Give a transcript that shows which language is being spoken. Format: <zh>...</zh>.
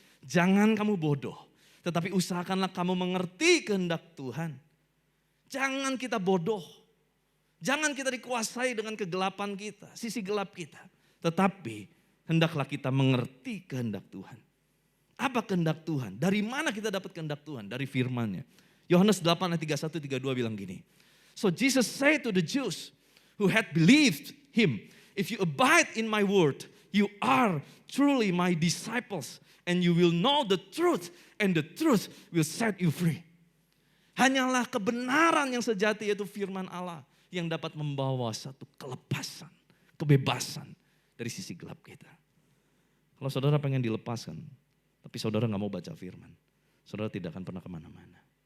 <id>Jangan kamu bodoh, tetapi usahakanlah kamu mengerti kehendak Tuhan. Jangan kita bodoh. Jangan kita dikuasai dengan kegelapan kita, sisi gelap kita. Tetapi hendaklah kita mengerti kehendak Tuhan. Apa kehendak Tuhan? Dari mana kita dapat kehendak Tuhan? Dari firman-Nya. Yohanes 8 ayat 31-32 bilang gini.</id> <en>So Jesus said to the Jews who had believed him, if you abide in my word, you are truly my disciples and you will know the truth and the truth will set you free.</en> <id>Hanyalah kebenaran yang sejati yaitu firman Allah yang dapat membawa satu kelepasan, kebebasan dari sisi gelap kita. Kalau saudara pengen dilepaskan, tapi saudara gak mau baca firman, saudara tidak akan pernah kemana-mana.</id>